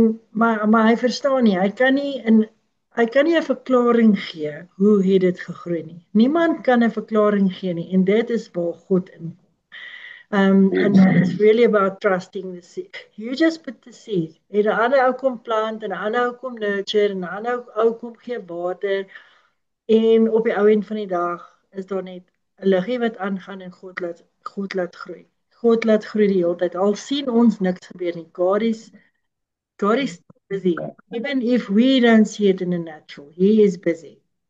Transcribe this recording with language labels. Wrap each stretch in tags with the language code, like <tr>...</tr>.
<af>maar hy verstaan nie, hy kan nie 'n verklaring gee, hoe het dit gegroei nie, niemand kan 'n verklaring gee nie, en dit is waar God inkom.</af> <en>And it's really about trusting the seed. You just put the seed.</en> <af>En 'n ander ou kom plant, en 'n ander ou kom nurture, en 'n ander ou kom gee water, en op die ou end van die dag is daar net 'n liggie wat aangaan en God laat groei. God laat groei die hele tyd. Al sien ons niks gebeur nie. God is busy.</af> <en>Even if we don't see it in the natural, He is busy.</en>